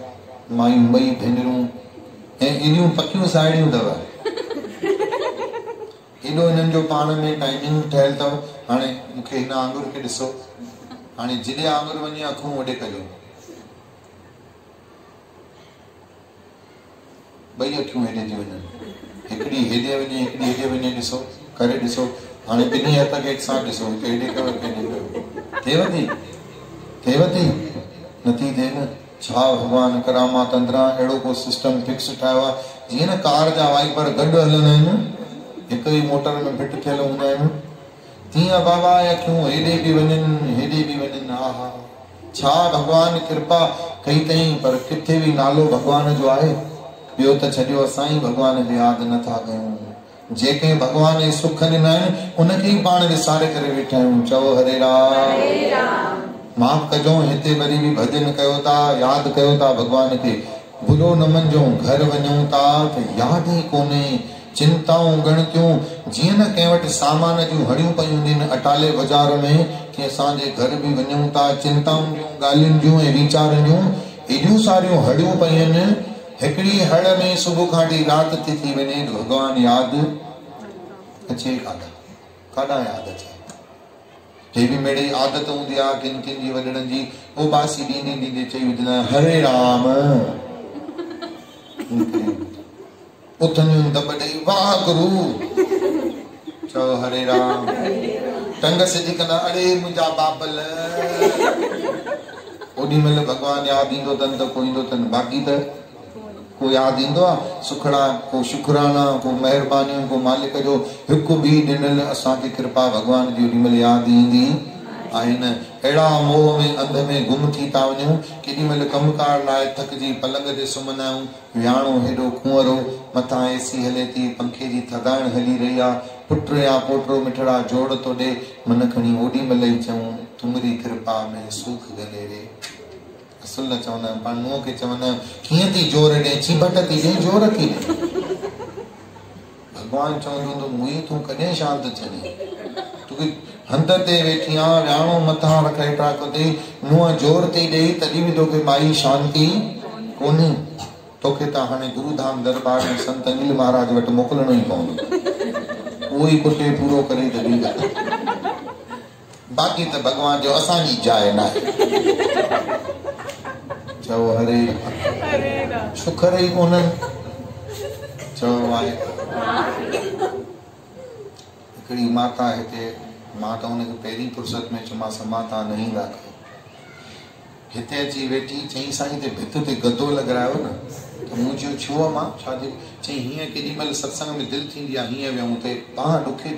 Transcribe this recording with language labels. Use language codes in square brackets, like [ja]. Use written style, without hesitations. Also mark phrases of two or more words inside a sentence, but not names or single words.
[sd] मायूं ॿई भेनरूं ऐं एॾियूं पकियूं साहेड़ियूं अथव, एॾो हिननि जो पाण में टाइमिंग ठहियल अथव। हाणे मूंखे हिन आंगुर खे ॾिसो, हाणे जिॾे आंगुर वञे अखूं ओॾे कजो, ॿई अखियूं हेॾे थी वञनि, हिकिड़ी हेॾे वञे हिकिड़ी हेॾे वञे। ॾिसो करे ॾिसो, हाणे ॿिन्ही हथ खे [hi] एक साथ [sd] ॾिसो, हिकु हेॾे कयो हिकु हेॾे कयो। थिएव थी? नथी थिए न। छा भॻवान करामात अंदरां अहिड़ो को [en] system fix [sd] ठाहियो आहे, जीअं न कार जा वाइपर गॾु हलंदा आहिनि, हिकु ई मोटर में फिट थियल हूंदा आहिनि, तीअं बाबा अखियूं हेॾे बि वञनि हेॾे बि वञनि। हा हा, छा भॻवान कृपा कई अथई, पर किथे बि नालो भॻवान जो आहे। ॿियो त छॾियो, असां ई भॻवान खे यादि नथा कयूं। जेके भॻवान जे सुख ॾिना आहिनि उनखे ई पाण विसारे करे वेठा आहियूं। चओ हरे राम। माफ़ कजो, हिते वरी बि भॼन कयो था, यादि कयो था भॻवान खे, बुरो न मञिजो। घर वञूं था त यादि ई कोन्हे, चिंताऊं गणतियूं, जीअं न कंहिं वटि सामान जूं हड़ियूं पयूं हूंदियूं आहिनि अटाले बाज़ार में, कि असांजे घर बि वञूं था, चिंताउनि जूं ॻाल्हियुनि जूं ऐं वीचारनि जूं एॾियूं सारियूं हड़ियूं पयूं आहिनि। हिकिड़ी हड़ में सुबुह खां वठी राति थी वञे, भॻवान यादि अचे काॾा यादि अचे। हे बि मेड़ी आदत हूंदी आहे किन किन जी वॾड़नि जी, पोइ बासी ॾींदे ॾींदे चई विझंदा हरे राम, उथंदियूं दॿ ॾेई वाह गुरू। चओ हरे राम। टंग सिधी कंदा, अड़े मुंहिंजा बाबल। ओॾी महिल भॻवान यादि ईंदो अथनि त को ईंदो अथनि, बाक़ी त को यादि ईंदो आहे। सुखड़ा, को शुकराना, को महिरबानियूं, को मालिक जो हिकु बि ॾिनल असांखे कृपा भॻवान जी ओॾी महिल यादि ईंदी आहे न। अहिड़ा मोह में अंध में गुम थी था वञूं, केॾी महिल कमकार लाइ थकिजी पलंग ते सुम्हंदा आहियूं, विहाणो हेॾो कुंवरो, मथां एसी हले थी, पंखे जी थधाइण हली रही आहे, पुट या पोटो मिठड़ा जोड़ थो ॾे, मन खणी ओॾी महिल ई चऊं तुंहिंजी कृपा में सुख गले रे। असुल चवंदा आहियूं, पाण नुंहं खे चवंदा आहियूं कीअं थी जोर ॾे, चिबट थी ॾे, जोर थी ॾे। भॻवान चवंदो हूंदो मुई तूं कॾहिं शांत थियणी, तोखे हंध ते वेठी आहे, विहाणो मथां रख हेठा कदे, नुंहं जोर थी ॾे तॾहिं बि तोखे माई शांती कोन्हे। तोखे त हाणे गुरुधाम दरबार में संत नील महाराज वटि मोकिलणो ई पवंदो, उहो ई कुटे पूरो करे तॾहिं ॻाल्हि। बाक़ी त भॻवान जो असांजी जाइ न आहे। चओ हरे शुखर ई कोन्हनि। चओ आहे हिकिड़ी माता हिते, मां त हुनखे पहिरीं फुर्सत में चयोमांसि माता न ईंदा कयो, हिते अची वेठी, चई साईं ते भित ते गदो लॻायो न, त मूं चयो छो मां छा थी, चई हीअं केॾी महिल सत्संग में दिलि थींदी आहे हीअं वियूं